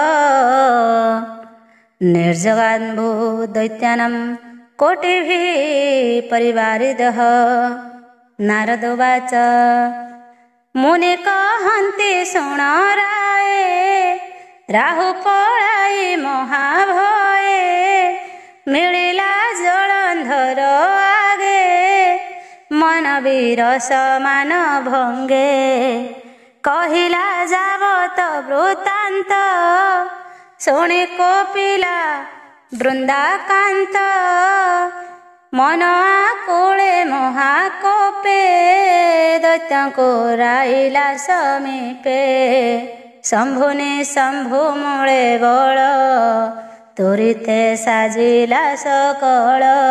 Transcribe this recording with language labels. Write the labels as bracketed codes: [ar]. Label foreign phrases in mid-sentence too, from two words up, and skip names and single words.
[sa] निर्जगान्भू दैत्यानं कोटिभिः परिवारिदः नारदोवाच [or] ମୁନି କହନ୍ତି ଶୃଣ ରାୟେ ରାହୁ ପଳାଇ ମହାଭୟେ ମିଳିଲା ଜଳନ୍ଧର ଆଗେ ମନ ବୀର ସମାନ ଭଙ୍ଗେ କହିଲା ଯାବତ ବୃତ୍ତାନ୍ତ ଶୁଣି କୋପିଲା ବୃନ୍ଦାକାନ୍ତ ମନ ଆକୁଳେ ମହାକୋପେ ଦୈତ୍ୟଙ୍କୁ ରାଇଲା ସମୀପେ ଶମ୍ଭୁନି ଶମ୍ଭୁ ମୂଳେ ବଳ ତୁରିତେ ସାଜିଲା ସକଳ